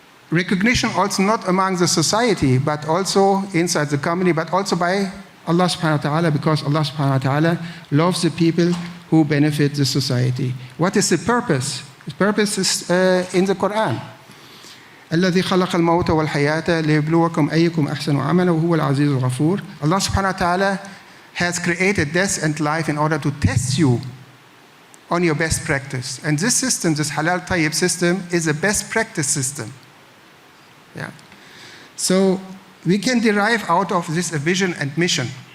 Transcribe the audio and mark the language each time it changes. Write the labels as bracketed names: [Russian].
[English] Recognition also not among the society, but also inside the company, but also by Allah subhanahu wa ta'ala, because Allah subhanahu wa ta'ala loves the people who benefit the society. What is the purpose? The purpose is in the Quran. [Arabic] الذي خلق الموت والحياة ليبلوكم أيكم أحسن عملا وهو العزيز الغفور. [English] Allah subhanahu wa ta'ala has created death and life in order to test you on your best practice. And this system, this halal tayyib system, is a best practice system. Yeah. So we can derive out of this a vision and mission.